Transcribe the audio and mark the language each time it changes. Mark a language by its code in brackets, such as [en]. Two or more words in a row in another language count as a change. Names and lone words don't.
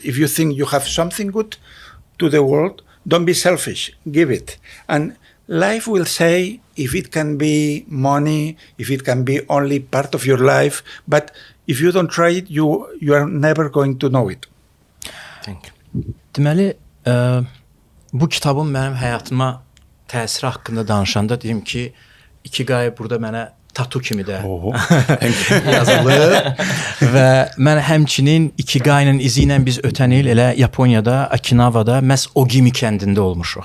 [en] If you think you have something good to the world, don't be selfish, give it. And life will say if it can be money, if it can be only part of your life, but if you don't try it, you are never going to know it. Thank you. [az] Deməli, bu kitabın mənim həyatıma təsiri haqqında danışanda deyim ki, İkigai burada mənə tatu kimi də yazılır və mən həmçinin İkigainin izi ilə biz ötən il elə Yaponiyada, Okinawada məhz Ogimi kəndində olmuşuq.